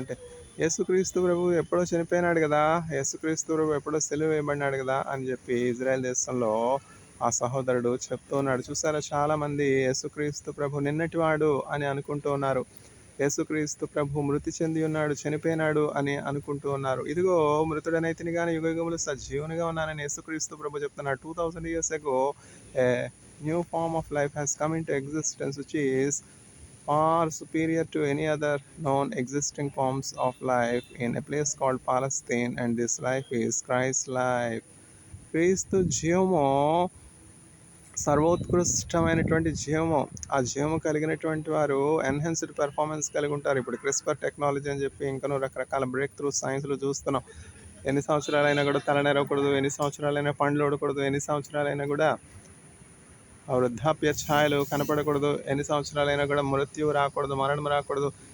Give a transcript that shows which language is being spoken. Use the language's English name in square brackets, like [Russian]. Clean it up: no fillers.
[Telugu] అంటే యేసుక్రీస్తు ప్రభు ఎప్పుడో చనిపోయినాడు కదా, యేసుక్రీస్తు ప్రభు ఎప్పుడో సెలవు వేయబడినాడు కదా అని చెప్పి ఇజ్రాయెల్ దేశంలో ఆ సహోదరుడు చెప్తూ ఉన్నాడు. చూసారా, చాలామంది యేసుక్రీస్తు ప్రభు నిన్నటివాడు అని అనుకుంటూ ఉన్నారు. యేసుక్రీస్తు ప్రభు మృతి చెంది ఉన్నాడు, చనిపోయినాడు అని అనుకుంటూ ఉన్నారు. ఇదిగో మృతుడనైతిని కానీ యుగయుగములు సజీవునిగా ఉన్నానని యేసుక్రీస్తు ప్రభు చెప్తున్నాడు. [English] 2000 years ago a new form of life has come into existence which is far superior to any other known existing forms of life in a place called Palestine, and this life is Christ's life. [Telugu] క్రీస్తు జీవము సర్వోత్కృష్టమైనటువంటి జీవము. ఆ జీవము కలిగినటువంటి వారు enhanced performance కలిగి ఉంటారు. ఇప్పుడు క్రిస్పర్ టెక్నాలజీ అని చెప్పి ఇంకనూ రకరకాల బ్రేక్ త్రూ సైన్స్లో చూస్తున్నాం. ఎన్ని సంవత్సరాలైనా కూడా తలనెరవకూడదు, ఎన్ని సంవత్సరాలైనా పండ్లు ఓడకూడదు, ఎన్ని సంవత్సరాలైనా కూడా వృద్ధాప్య ఛాయలు కనపడకూడదు, ఎన్ని సంవత్సరాలైనా కూడా మృత్యువు రాకూడదు, మరణం రాకూడదు.